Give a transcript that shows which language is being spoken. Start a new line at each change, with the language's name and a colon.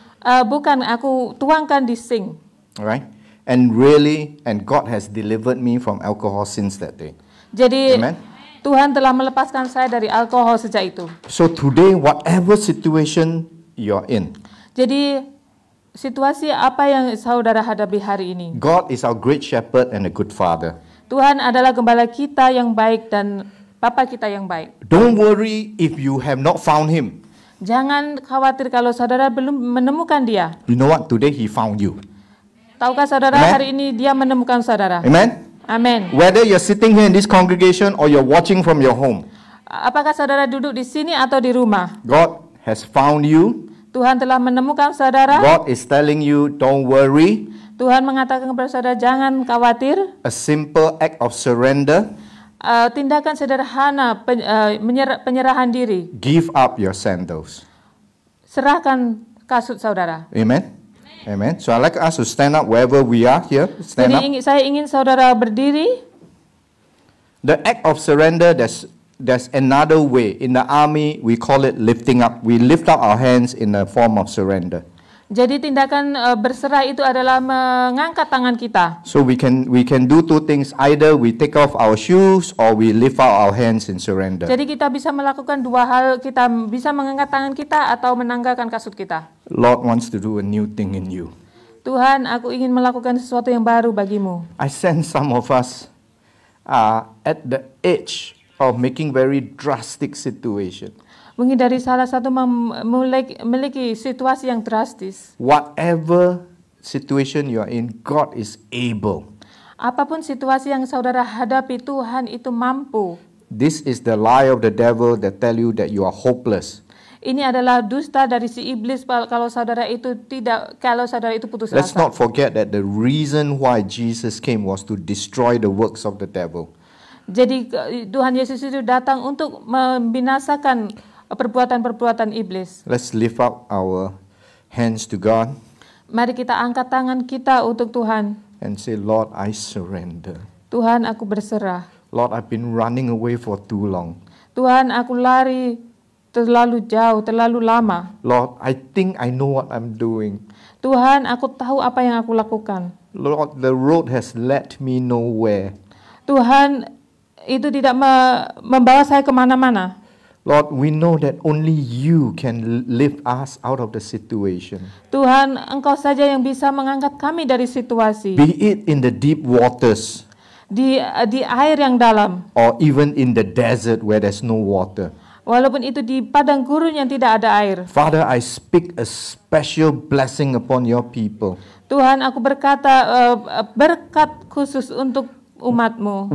Indonesian: Bukan, aku tuangkan di sink.
English: Alright, and God has delivered me from alcohol since that day.
Indonesian: Jadi
English: Amen?
Indonesian: Tuhan telah melepaskan saya dari alkohol sejak itu.
English: So today, whatever situation you're in.
Indonesian: Jadi situasi apa yang saudara hadapi hari ini.
English: God is our great shepherd and a good father.
Indonesian: Tuhan adalah gembala kita yang baik dan Bapa kita yang baik.
English: Don't worry if you have not found him.
Indonesian: Jangan khawatir kalau saudara belum menemukan dia.
English: You know what? Today he found you.
Indonesian: Tahukah saudara
English: Amen.
Indonesian: hari ini dia menemukan saudara?
English: Amen?
Indonesian: Amin.
English: Whether you're sitting here in this congregation or you're watching from your home,
Indonesian: Apakah saudara duduk di sini atau di rumah?
English: God has found you.
Indonesian: Tuhan telah menemukan saudara.
English: God is telling you, don't worry.
Indonesian: Tuhan mengatakan kepada saudara, jangan khawatir.
English: A simple act of surrender.
Indonesian: Tindakan sederhana penyerahan diri.
English: Give up your sandals.
Indonesian: Serahkan kasut saudara.
English: Amen? Amen. So I'd like us to stand up wherever we are here. Stand up.
Indonesian: Jadi saya ingin saudara berdiri.
English: The act of surrender, there's another way. In the army, we call it lifting up. We lift up our hands in a form of surrender.
Indonesian: Jadi tindakan berserah itu adalah mengangkat tangan kita.
English: So we can do two things. Either we take off our shoes or we lift up our hands in surrender.
Indonesian: Jadi kita bisa melakukan dua hal, kita bisa mengangkat tangan kita atau menanggalkan kasut kita.
English: Lord wants to do a new thing in you.
Indonesian: Tuhan, aku ingin melakukan sesuatu yang baru bagimu.
English: I sense some of us are at the edge of making very drastic situation.
Indonesian: Mungkin dari salah satu memiliki situasi yang drastis.
English: Whatever situation you are in, God is able.
Indonesian: Apapun situasi yang saudara hadapi, Tuhan itu mampu.
English: This is the lie of the devil that tell you that you are hopeless.
Indonesian: Ini adalah dusta dari si iblis kalau saudara itu putus
English: Let's
Indonesian: asa.
English: not forget that the reason why Jesus came was to destroy the works of the devil.
Indonesian: Jadi Tuhan Yesus itu datang untuk membinasakan perbuatan-perbuatan iblis.
English: Let's lift up our hands to God
Indonesian: Mari kita angkat tangan kita untuk Tuhan.
English: and say, Lord, I surrender.
Indonesian: Tuhan, aku berserah.
English: Lord, I've been running away for too long.
Indonesian: Tuhan, aku lari terlalu jauh, terlalu lama.
English: Lord, I think I know what I'm doing.
Indonesian: Tuhan, aku tahu apa yang aku lakukan.
English: Lord, the road has led me nowhere.
Indonesian: Tuhan, itu tidak membawa saya kemana-mana.
English: Lord, we know that only you can lift us out of the situation.
Indonesian: Tuhan, Engkau saja yang bisa mengangkat kami dari situasi.
English: Be it in the deep waters
Indonesian: Di air yang dalam.
English: or even in the desert where there's no water.
Indonesian: Walaupun itu di padang gurun yang tidak ada air.
English: Father, I speak a special blessing upon your people.
Indonesian: Tuhan, aku berkata berkat khusus untuk umat-Mu.